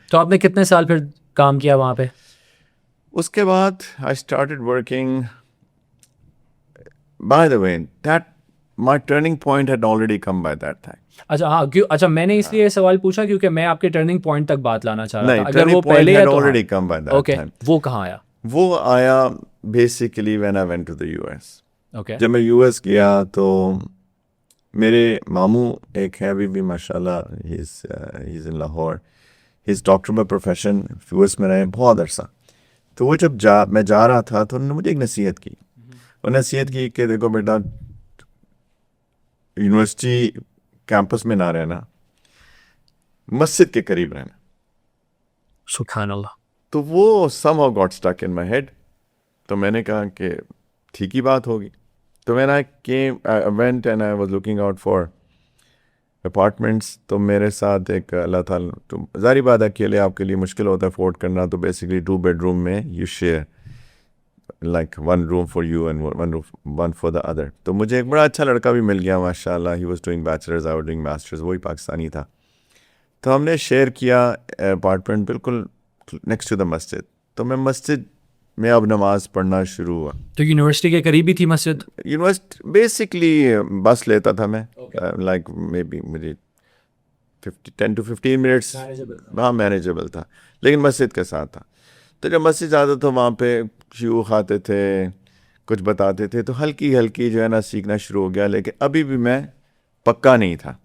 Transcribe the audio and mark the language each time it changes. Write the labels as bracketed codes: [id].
[ur] تو آپ نے کتنے سال پھر کام کیا وہاں پہ؟ اس کے بعد [en] I started working. By the way that my turning point had already come by that time. [ur] اچھا ہاں, اچھا میں نے اس لیے یہ سوال پوچھا کیونکہ میں آپ کے ٹرننگ پوائنٹ تک بات لانا چاہ رہا تھا. اگر وہ پہلے ہے تو [en] Already come by that time. [ur] وہ کہاں آیا؟ [en] وہ آیا basically when I went to the U S. Okay. [ur] جب میں یو ایس گیا تو میرے ماموں ایک ہے ابھی بھی ماشاء اللہ, [en] he is in Lahore, he is doctor by profession, [ur] U S میں رہے بہت عرصہ. تو وہ جب میں جا رہا تھا تو انہوں نے مجھے ایک نصیحت کی. وہ نصیحت کی کہ دیکھو بیٹا, یونیورسٹی کیمپس میں نہ رہنا, مسجد کے قریب رہنا. سبحان اللہ. تو وہ [en] Somehow got stuck in my head. [ur] تو میں نے کہا کہ ٹھیک ہی بات ہوگی. [en] تو when I went and I was looking out for apartments. [ur] تو میرے ساتھ ایک اللہ تعالیٰ, تو ظاہری بات ہے اکیلے آپ کے لیے مشکل ہوتا ہے افورڈ کرنا. [en] تو basically 2 bedroom میں you share like 1 room for you and one for the other. [ur] تو مجھے ایک بڑا اچھا لڑکا بھی مل گیا ماشاء اللہ. [en] he was doing bachelor's, I was doing master's, [ur] وہی پاکستانی تھا. تو ہم نے شیئر کیا اپارٹمنٹ بالکل [en] next to the [ur] مسجد. تو میں مسجد میں اب نماز پڑھنا شروع ہوا. تو یونیورسٹی کے قریب ہی تھی مسجد؟ یونیورسٹی بیسکلی بس لیتا تھا میں, [en] like maybe [ur] مجھے 10 to 15 منٹس. ہاں مینیجیبل تھا, لیکن مسجد کے ساتھ تھا. تو جب مسجد جاتا تو وہاں پہ شیوخ آتے تھے, کچھ بتاتے تھے, تو ہلکی ہلکی جو ہے نا سیکھنا شروع ہو گیا. لیکن ابھی بھی میں پکا نہیں تھا.